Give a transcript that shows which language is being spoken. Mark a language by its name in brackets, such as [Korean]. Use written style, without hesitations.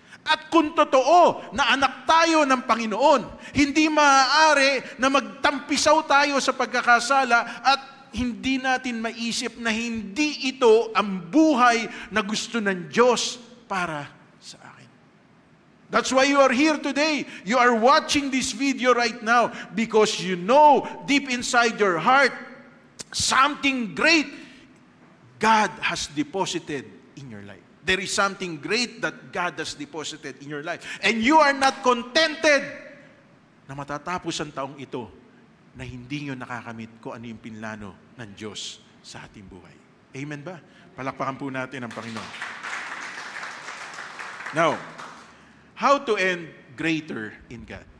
[Filipino] At kung totoo na anak tayo ng Panginoon, hindi maaari na magtampisaw tayo sa pagkakasala at hindi natin maisip na hindi ito ang buhay na gusto ng Diyos para sa akin. [English] That's why you are here today. You are watching this video right now because you know deep inside your heart something great God has deposited in your life. There is something great that God has deposited in your life. And you are not contented [Filipino] na matatapos ang taong ito na hindi nyo nakakamit kung ano yung pinlano ng Diyos sa ating buhay. Amen ba? Palakpakan po natin ang Panginoon. [English] Now, how to end greater in God?